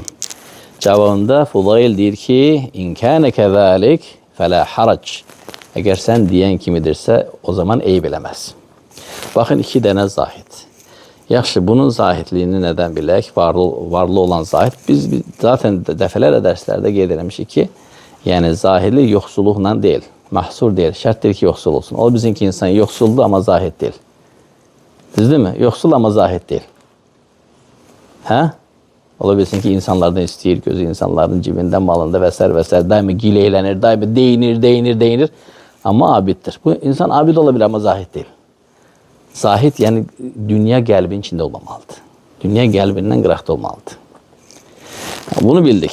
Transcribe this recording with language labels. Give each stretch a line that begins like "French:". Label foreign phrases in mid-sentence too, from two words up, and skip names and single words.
Azerbaijani: Cavabında Fudayl deyir ki,
Arabic: إن كان كذلك فلا حرج.
Azerbaijani: Əgər sən deyən kimidirsə, o zaman eyb eləməz. Baxın, iki dənə zahid. Yaxşı, bunun zahidliyini nədən bilək? Varlı olan zahid. Biz zaten dəfələrlə dərslərdə qeyd eləmişik ki, yəni zahidlik yoxsulluqla deyil.
Turkish: Mahsur değil. Şart değil ki yoksul olsun. O bizimki insan yoksuldu ama zahid değil. Düzdür mü? Yoksul ama zahid değil. Ha?
Azerbaijani: Ola bilsin ki insanlardan istəyir, gözü insanların cibində, malında və s. Daima gileylənir, daima değinir. Amma abiddir. Bu insan abid ola bilər, amma zahid deyil. Zahid, yəni dünya qəlbin içində olmamalıdır. Dünya qəlbindən qıraqda olmalıdır. Bunu bildik.